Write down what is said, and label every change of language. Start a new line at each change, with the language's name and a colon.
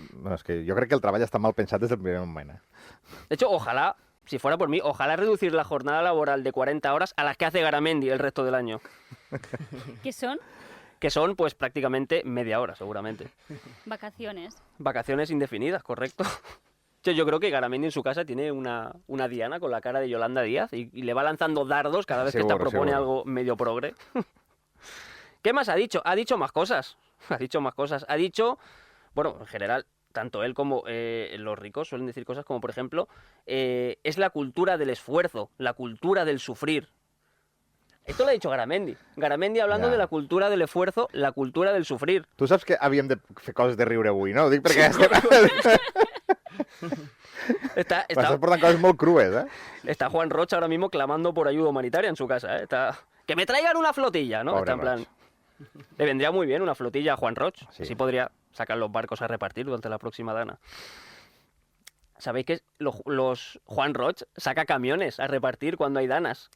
Catalan: No, és que jo crec que el treball està mal pensat des del primer moment.
Spanish: De hecho, ojalá, si fuera por mí, ojalá reducir la jornada laboral de 40 horas a las que hace Garamendi el resto del año. ¿Qué son? Que son, pues, prácticamente media hora, seguramente. Vacaciones. Vacaciones indefinidas, correcto. Yo creo que Garamendi en su casa tiene una diana con la cara de Yolanda Díaz y le va lanzando dardos cada vez que esta propone algo medio progre. ¿Qué más ha dicho? Ha dicho más cosas. Ha dicho, bueno, en general, tanto él como los ricos suelen decir cosas como, por ejemplo, es la cultura del esfuerzo, la cultura del sufrir. Esto lo ha dicho Garamendi. Garamendi hablando
Catalan: Ja.
Spanish: de la cultura del esfuerzo, la cultura del sufrir.
Catalan: Tu saps que havíem de fer coses de riure avui, no? Ho dic perquè m'estàs portant coses molt crues, eh?
Spanish: Está Juan Roch ahora mismo clamando por ayuda humanitaria en su casa, ¿eh? Que me traigan una flotilla, ¿no? Pobre Está en plan... Le vendría muy bien una flotilla a Juan Roch. Sí. Así podría sacar los barcos a repartir durante la próxima dana. ¿Sabéis que los Juan Roch saca camiones a repartir cuando hay danas?